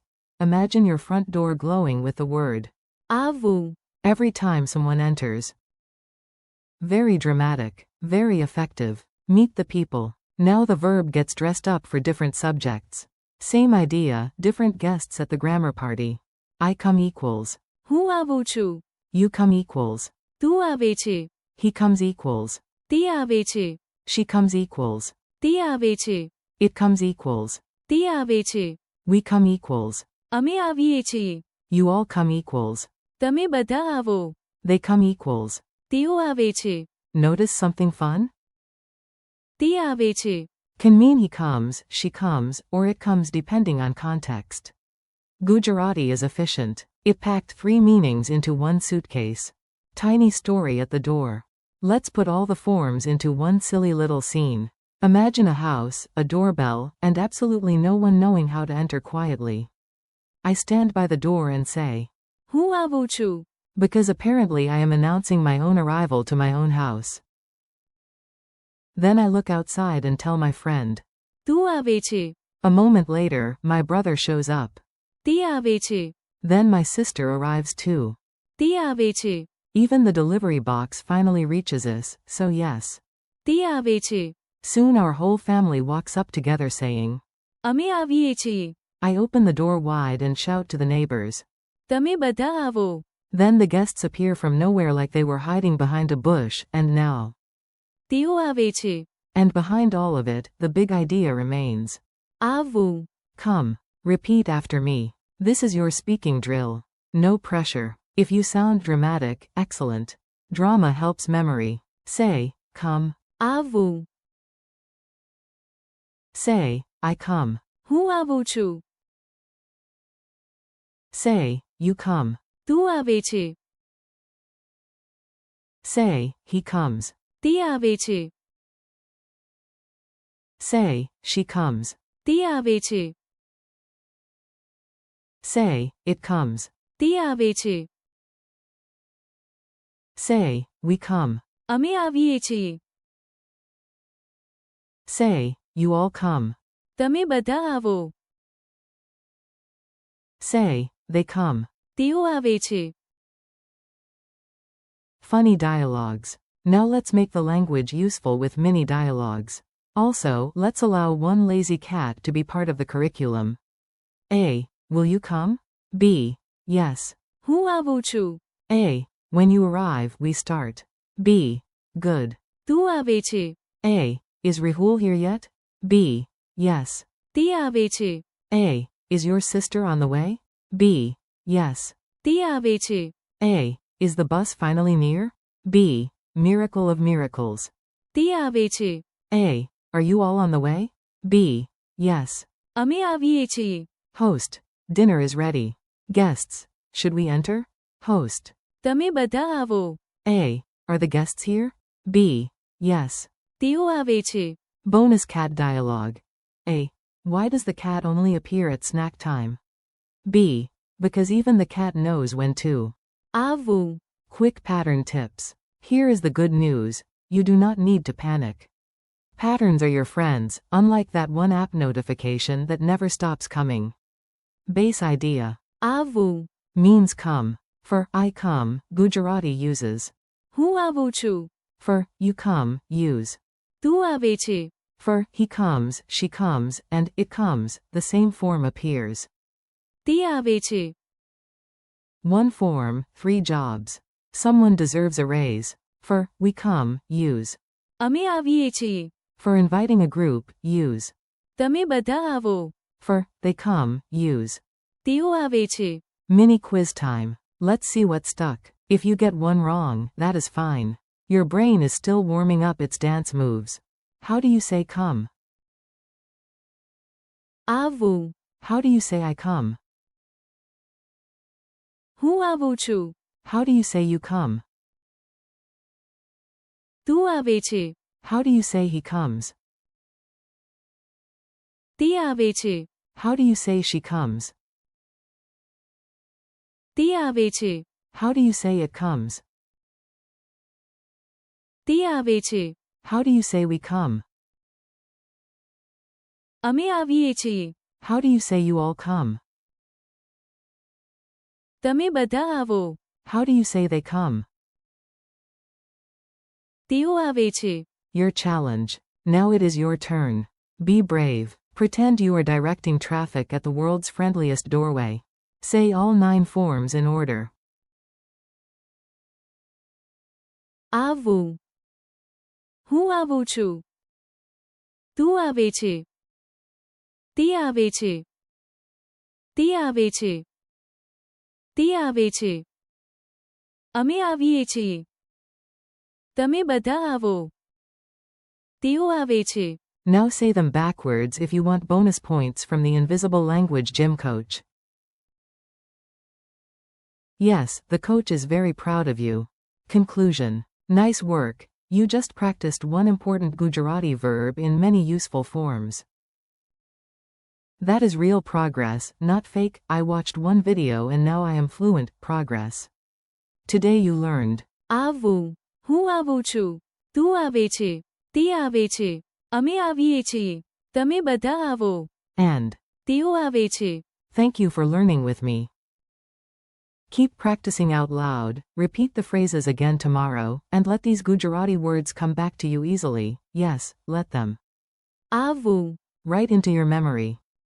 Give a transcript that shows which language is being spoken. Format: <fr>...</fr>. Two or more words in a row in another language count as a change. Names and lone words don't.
<en>Imagine your front door glowing with the word</en> <gu>આવવું,</gu> <en>every time someone enters. Very dramatic. Very effective. Meet the people. Now the verb gets dressed up for different subjects. Same idea, different guests at the grammar party. I come equals</en> <gu>હું આવું છું.</gu> <en>you come equals</en> <gu>તું આવે છે.</gu> <en>he comes equals</en> <gu>તે આવે છે.</gu> <en>she comes equals</en> <gu>તે આવે છે.</gu> <en>it comes equals</en> <gu>તે આવે છે.</gu> <en>we come equals</en> <gu>અમે આવીએ છીએ.</gu> <en>you all come equals</en> <gu>તમે બધા આવો.</gu> <en>they come equals.</en> <gu>તેઓ આવે છે.</gu> <en>Notice something fun?</en> <gu>તે આવે છે.</gu> <en>Can mean he comes, she comes, or it comes depending on context. Gujarati is efficient. It packed 3 meanings into one suitcase. Tiny story at the door. Let's put all the forms into one silly little scene. Imagine a house, a doorbell, and absolutely no one knowing how to enter quietly. I stand by the door and say,</en> <gu>હું આવું છું.</gu> <en>because apparently I am announcing my own arrival to my own house. Then I look outside and tell my friend.</en> <gu>તું આવે છે.</gu> <en>A moment later, my brother shows up.</en> <gu>તે આવે છે.</gu> <en>Then my sister arrives too.</en> <gu>તે આવે છે.</gu> <en>Even the delivery box finally reaches us, so yes.</en> <gu>તે આવે છે.</gu> <en>Soon our whole family walks up together saying,</en> <gu>અમે આવીએ છીએ.</gu> <en>I open the door wide and shout to the neighbors.</en> <gu>તમે બધા આવો.</gu> <en>Then the guests appear from nowhere like they were hiding behind a bush, and now.</en> <gu>તેઓ આવે છે.</gu> <en>And behind all of it, the big idea remains.</en> <gu>આવવું,</gu> <en>Come. Repeat after me. This is your speaking drill. No pressure. If you sound dramatic, excellent. Drama helps memory. Say, come.</en> <gu>આવવું,</gu> <en>Say, I come.</en> <gu>હું આવું છું.</gu> <en>Say, you come.</en> <gu>તું આવે છે.</gu> <en>Say, he comes.</en> <gu>તે આવે છે.</gu> <en>Say, she comes.</en> <gu>તે આવે છે.</gu> <en>Say, it comes.</en> <gu>તે આવે છે.</gu> <en>Say, we come.</en> <gu>અમે આવીએ છીએ.</gu> <en>Say, you all come.</en> <gu>તમે બધા આવો.</gu> <en>Say, they come.</en> <gu>તેઓ આવે છે.</gu> <en>Funny dialogues. Now let's make the language useful with mini dialogues. Also, let's allow one lazy cat to be part of the curriculum. A. Will you come? B. Yes.</en> <gu>હું આવું છું.</gu> <en>A. When you arrive, we start. B. Good.</en> <gu>તું આવે છે.</gu> <en>A. Is Rahul here yet? B. Yes.</en> <gu>તે આવે છે.</gu> <en>A. Is your sister on the way? B. Yes.</en> <gu>તે આવે છે.</gu> <en>A. Is the bus finally near? B. Miracle of miracles.</en> <gu>તે આવે છે.</gu> <en>A. Are you all on the way? B. Yes.</en> <gu>અમે આવીએ છીએ.</gu> <en>Host. Dinner is ready. Guests. Should we enter? Host.</en> <gu>તમે બધા આવો.</gu> <en>A. Are the guests here? B. Yes.</en> <gu>તેઓ આવે છે.</gu> <en>Bonus cat dialogue. A. Why does the cat only appear at snack time? B. Because even the cat knows when to.</en> <gu>aavvuṁ.</gu> <en>Quick pattern tips. Here is the good news. You do not need to panic. Patterns are your friends, unlike that one app notification that never stops coming. Base idea.</en> <gu>aavvuṁ.</gu> <en>Means come. For I come, Gujarati uses.</en> <gu>હું આવું છું.</gu> <en>For you come, use.</en> <gu>તું આવે છે.</gu> <en>For he comes, she comes, and it comes, the same form appears.</en> <gu>તે આવે છે.</gu> <en>One form, 3 jobs. Someone deserves a raise. For we come, use.</en> <gu>અમે આવીએ છીએ.</gu> <en>For inviting a group, use.</en> <gu>તમે બધા આવો.</gu> <en>For they come, use.</en> <gu>તેઓ આવે છે.</gu> <en>Mini quiz time. Let's see what stuck. If you get one wrong, that is fine. Your brain is still warming up its dance moves. How do you say come?</en> <gu>આવવું.</gu> <en>How do you say I come?</en> <gu>હું આવું છું.</gu> <en>How do you say you come?</en> <gu>તું આવે છે.</gu> <en>How do you say he comes?</en> <gu>તે આવે છે.</gu> <en>How do you say she comes?</en> <gu>તે આવે છે.</gu> <en>How do you say it comes?</en> <gu>તે આવે છે.</gu> <en>How do you say we come?</en> <gu>અમે આવીએ છીએ.</gu> <en>How do you say you all come?</en> <gu>તમે બધા આવો.</gu> <en>How do you say they come?</en> <gu>તેઓ આવે છે.</gu> <en>Your challenge. Now it is your turn. Be brave. Pretend you are directing traffic at the world's friendliest doorway. Say all 9 forms in order.</en> <gu>આવવું. હું આવું છું. તું આવે છે. તે આવે છે. તે આવે છે. તે આવે છે. અમે આવીએ છીએ. તમે બધા આવો. તેઓ આવે છે.</gu> <en>Now say them backwards if you want bonus points from the Invisible Language Gym Coach. Yes, the coach is very proud of you. Conclusion. Nice work. You just practiced one important Gujarati verb in many useful forms. That is real progress, not fake, I watched one video and now I am fluent, progress. Today you learned.</en> <gu>આવવું. હું આવું છું. તું આવે છે. તે આવે છે. અમે આવીએ છીએ. તમે બધા આવો.</gu> <en>And.</en> <gu>તેઓ આવે છે.</gu> <en>Thank you for learning with me. Keep practicing out loud, repeat the phrases again tomorrow, and let these Gujarati words come back to you easily. Yes, let them.</en> <gu>આવવું.</gu> <en>Right into your memory.</en>